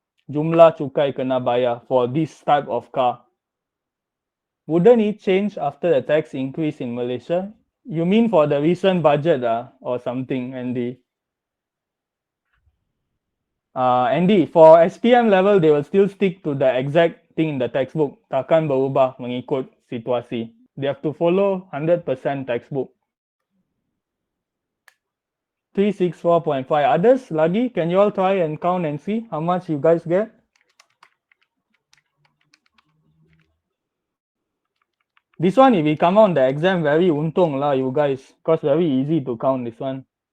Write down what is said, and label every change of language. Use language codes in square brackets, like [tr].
[ms] Jumlah cukai kena bayar [en] for this type of car. Wouldn't it change after the tax increase in Malaysia? You mean for the recent budget or something, Andy? Andy, for SPM level, they will still stick to the exact thing in the textbook. [ms] Takkan berubah mengikut situasi. [en] They have to follow 100% textbook. 364.5. Others lagi? Can you all try and count and see how much you guys get? This one, if we come out the exam, very untung lah, you guys. Because very easy to count this one.